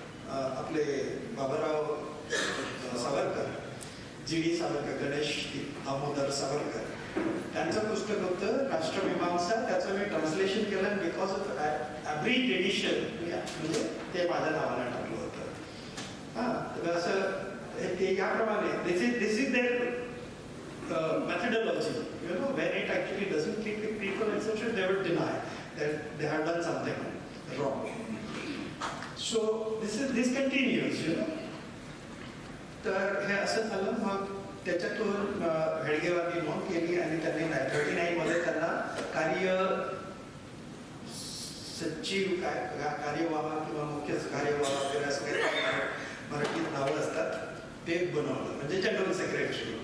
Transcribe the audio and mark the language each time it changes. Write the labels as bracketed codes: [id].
[mr] आपले बाबाराव सावरकर, GD सावरकर, गणेश दामोदर सावरकर, त्यांचं पुस्तक होतं राष्ट्रमीमांसा. त्याचं मी ट्रान्सलेशन केलं. [en] because of average edition [mr] म्हणजे ते माझ्या नावाला टाकलं होतं. तर असं ते याप्रमाणे [en] This is there methodology, you know, when it actually doesn't click with people, etc., they would deny that they have done something wrong. So this continues, you know. [mr] तर हे असं झालं. मग त्याच्यातून हेडगेवारनी नोंद केली, आणि त्यांनी 39 मध्ये त्यांना कार्य सचिव कार्यवाह किंवा मुख्य कार्यवाह वगैरे असं काही मराठीत नावं असतात, ते बनवलं, म्हणजे जनरल सेक्रेटरी.